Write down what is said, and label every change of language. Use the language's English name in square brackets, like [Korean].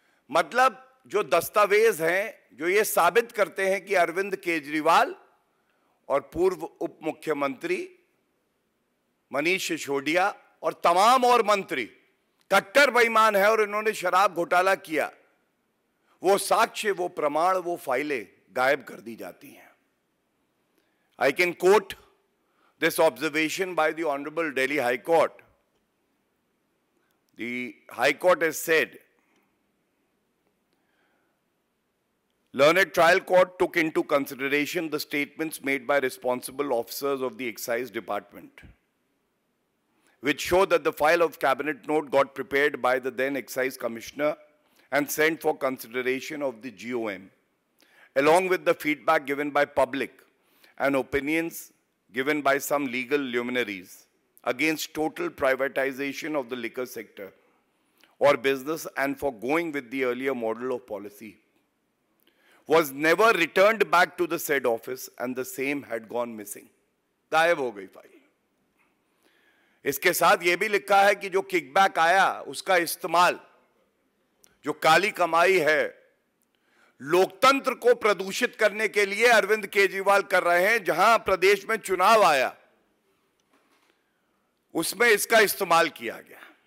[Hindi] मतलब जो दस्तावेज हैं जो ये साबित करते हैं कि अरविंद केजरीवाल और पूर्व उप मुख्यमंत्री मनीष सिसोदिया और तमाम और मंत्री कट्टर बेईमान है और इन्होंने शराब घोटाला किया, वो साक्ष्य, वो प्रमाण, वो फाइलें गायब कर दी जाती हैं। [English] I can quote this observation by the Honorable Delhi High Court. The High Court has said, Learned Trial Court took into consideration the statements made by responsible officers of the Excise Department, which show that the file of Cabinet Note got prepared by the then Excise Commissioner and sent for consideration of the GOM, along with the feedback given by public and opinions given by some legal luminaries against total privatization of the liquor sector or business and for going with the earlier model of policy, was never returned back to the said office and the same had gone missing. [Hindi] गायब हो गई file. इसके साथ यह भी लिखा है कि जो किकबैक आया उसका इस्तेमाल, जो काली कमाई है, लोकतंत्र को प्रदूषित करने के लिए अरविंद केजरीवाल कर रहे हैं। जहां प्रदेश में चुनाव आया उसमें इसका इस्तेमाल किया गया।